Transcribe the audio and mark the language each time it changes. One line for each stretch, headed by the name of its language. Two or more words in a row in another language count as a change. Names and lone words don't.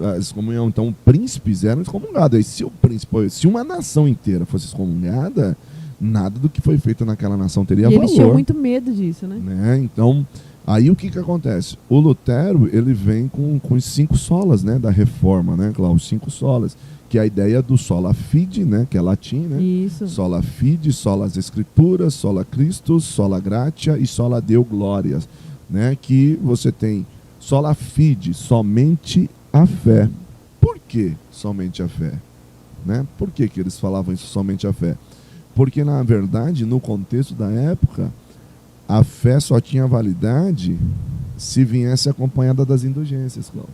Portuguese: Então, príncipes eram excomungados. E se uma nação inteira fosse excomungada, nada do que foi feito naquela nação teria valor. Eles tinham muito medo disso, né? Então, aí o que acontece? O Lutero, ele vem com os 5 solas, né, da reforma, né, Cláudio? Os 5 solas, que é a ideia do
Latin: sola fide,
Portuguese: né, que é latim, né? Isso.
Latin: Sola fide,
Portuguese: sola as escrituras,
Latin: sola Christus, sola gratia e sola Deo glorias,
Portuguese: né? Que você tem
Latin: sola fide,
Portuguese: somente a fé. Por que somente a fé? Né? Por que eles falavam isso, somente a fé? Porque, na verdade, no contexto da época, a fé só tinha validade se viesse acompanhada das indulgências, Cláudio.